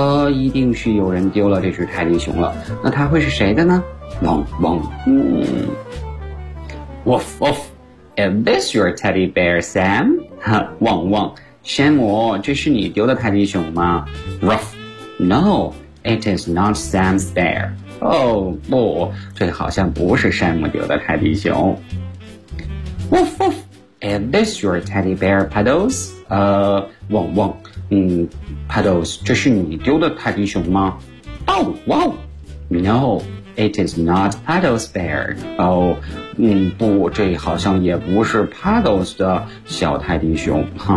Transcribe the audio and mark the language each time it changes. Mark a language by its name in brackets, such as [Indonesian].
[Chinese] 一定是有人丢了这只泰迪熊了。那它会是谁的呢？ [English] 汪汪，Woof woof, is this your teddy bear, Sam? [Chinese] 汪汪，山姆，这是你丢的泰迪熊吗 ？ [English] Ruff, no, it is not Sam's bear. [Chinese] 哦，不，这好像不是山姆丢的泰迪熊。 [English] Woof woof, is this your teddy bear, Puddles? [Chinese] 汪汪，Puddles, 这是你丢的泰迪熊吗 ？ [English] Oh, wow, no. It is not Puddles' bear. [Chinese] 不，这好像也不是 Puddles 的小泰迪熊。